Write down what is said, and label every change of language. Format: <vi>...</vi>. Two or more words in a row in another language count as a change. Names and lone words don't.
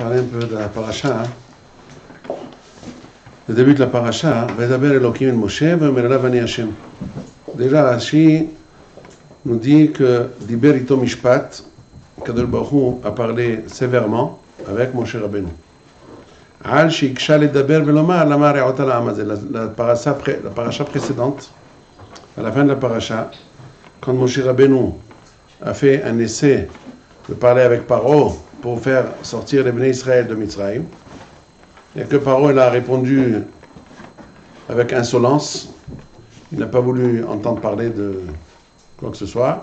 <fr>peu de la paracha. Le début de la paracha,</fr> <he>וידבר אלהים אל משה ויאמר אני השם.</he> <fr>Déjà, Rashi nous dit que</fr> <he>דיבר איתו משפט, קדוש ברוך הוא</he> <fr>a parlé sévèrement avec Moshe Rabbeinu.</fr> <he>על שהקשה לדבר ולומר למה הרעותה לעם הזה.</he> <fr>La paracha précédente, à la fin de la paracha, quand Moshe Rabbeinu a fait un essai de parler avec Paro pour faire sortir les Bnei Israël de Mitzrayim, et que Paro il a répondu avec insolence, il n'a pas voulu entendre parler de quoi que ce soit.</fr>